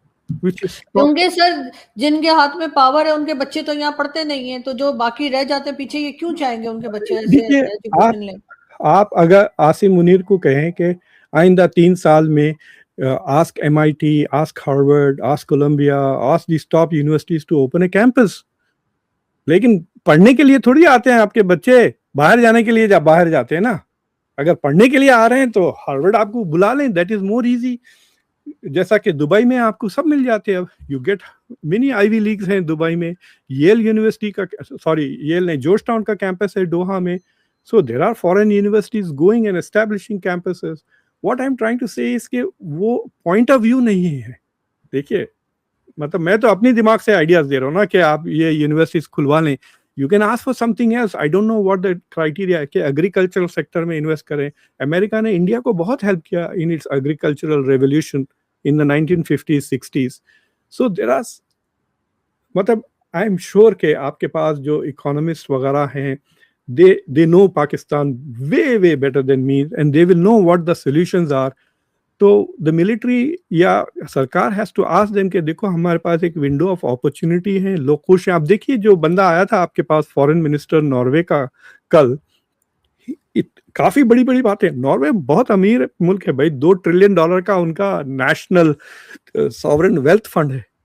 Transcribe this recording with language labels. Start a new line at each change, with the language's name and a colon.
Urdu: کیونکہ سر جن کے ہاتھ میں پاور ہے ان کے بچے تو یہاں پڑھتے نہیں ہیں، تو جو باقی رہ جاتے پیچھے یہ کیوں چاہیں گے ان کے بچے ایسے ایجوکیشن لیں؟ آپ اگر عاصم منیر کو کہیں کہ آئندہ 3 سال میں
English: ask MIT, ask Harvard, ask Columbia, ask these top universities to open a campus.
Urdu: لیکن پڑھنے کے لیے تھوڑی آتے ہیں آپ کے بچے، باہر جانے کے لیے باہر جاتے ہیں نا. اگر پڑھنے کے لیے آ رہے ہیں تو ہارورڈ آپ کو بلا لیں،
English: That is more easy.
Urdu: جیسا کہ دبئی میں آپ کو سب مل جاتے ہیں. اب you get money I we legs ہیں دبئی میں، ییل یونیورسٹی کا، ییل نہیں، جورج ٹاؤن کا کیمپس ہے دوحہ میں.
English: So there are foreign universities going and establishing campuses. What I'm trying to say is
Urdu: کہ وہ
English: point of view
Urdu: نہیں ہے. دیکھیے مطلب میں تو اپنی دماغ سے آئیڈیاز دے رہا ہوں نا کہ آپ یہ یونیورسٹیز کھلوا لیں.
English: You can ask for something else. I don't know what the criteria
Urdu: ہے کہ ایگریکلچرل سیکٹر میں انویسٹ کریں. امریکہ نے انڈیا کو بہت ہیلپ کیا
English: in its agricultural revolution in the 1950s 60s. So there are
Urdu: مطلب
English: I am sure
Urdu: کہ آپ کے پاس جو اکانومسٹ وغیرہ ہیں،
English: they know Pakistan way better than me and they will know what the solutions are.
Urdu: تو
English: the military
Urdu: یا سرکار
English: has to ask them
Urdu: کہ دیکھو ہمارے پاس ایک ونڈو آف اپرچونٹی ہے، لوگ خوش ہیں. آپ دیکھیے جو بندہ آیا تھا آپ کے پاس فورن منسٹر ناروے کا کل، کافی بڑی بات ہے. ناروے بہت امیر ملک ہے بھائی، $2 ٹریلین کا ان کا نیشنل ساورن ویلتھ فنڈ ہے.